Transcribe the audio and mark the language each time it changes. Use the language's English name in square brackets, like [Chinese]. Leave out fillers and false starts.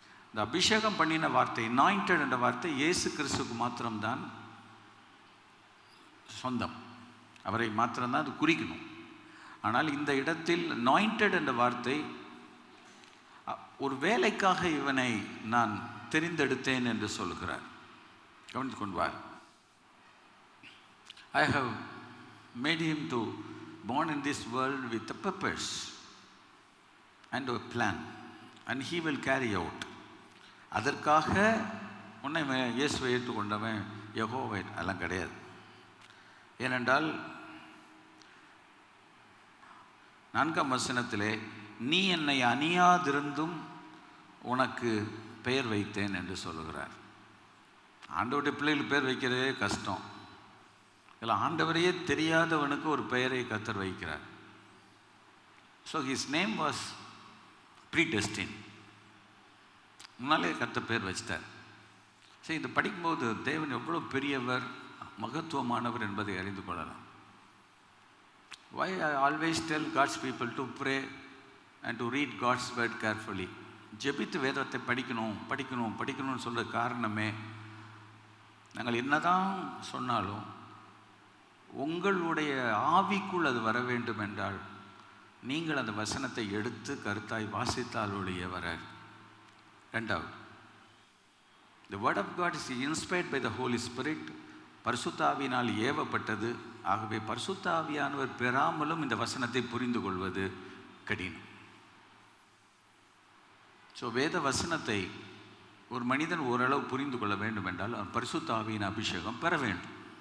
[Tamil] இந்த அபிஷேகம் பண்ணின வார்த்தை, அனாயிண்டட் என்ற வார்த்தை இயேசு கிறிஸ்துக்கு மாத்திரம்தான் சொந்தம். அவரை மாத்திரம்தான் அது குறிக்கணும். ஆனால் இந்த இடத்தில் அனாயிண்டட் என்ற வார்த்தை ஒரு வேலைக்காக இவனை நான் தெரிந்தெடுத்தேன் என்று சொல்கிறார். கவனித்து கொண்டு வார். [English] I have made him to born in this world with a purpose and a plan and he will carry out. [Tamil] அதற்காக உன்னை இயேசுவை ஏற்றுக்கொண்டவன் யெகோவா எல்லாம் கிடையாது. ஏனென்றால் 4ஆம் வசனத்திலே நீ என்னை அணியாதிருந்தும் உனக்கு பெயர் வைத்தேன் என்று சொல்லுகிறார். ஆண்டவருடைய பிள்ளைகளுக்கு பேர் வைக்கிறதே கஷ்டம். இதில் ஆண்டவரையே தெரியாதவனுக்கு ஒரு பெயரை கர்த்தர் வைக்கிறார். [English] So his name was predestined. [Tamil] முன்னாலே கர்த்தர் பேர் வச்சிட்டார். சரி, இது படிக்கும்போது தேவன் எவ்வளோ பெரியவர், மகத்துவமானவர் என்பதை அறிந்து கொள்ளலாம். [English] Why I always tell God's people to pray and to read God's word carefully. [Tamil] ஜெபித்து வேதத்தை படிக்கணும்னு சொல்கிற காரணமே, நாங்கள் என்னதான் சொன்னாலும் உங்களுடைய ஆவிக்குள் அது வர வேண்டும் என்றால் நீங்கள் அந்த வசனத்தை எடுத்து கருத்தாய் வாசித்தால் ஒழிய வராது. ரெண்டாவது, [English] the word of God is inspired by the Holy Spirit. [Tamil] பரிசுத்த ஆவியினால் ஏவப்பட்டது. ஆகவே பரிசுத்த ஆவியானவர் பெறாமலும் இந்த வசனத்தை புரிந்து கொள்வது கடினம். ஸோ வேத வசனத்தை ஒரு மனிதன் ஓரளவு புரிந்து கொள்ள வேண்டும் என்றால் அவன் பரிசுத்த ஆவியின் அபிஷேகம் பெற வேண்டும்.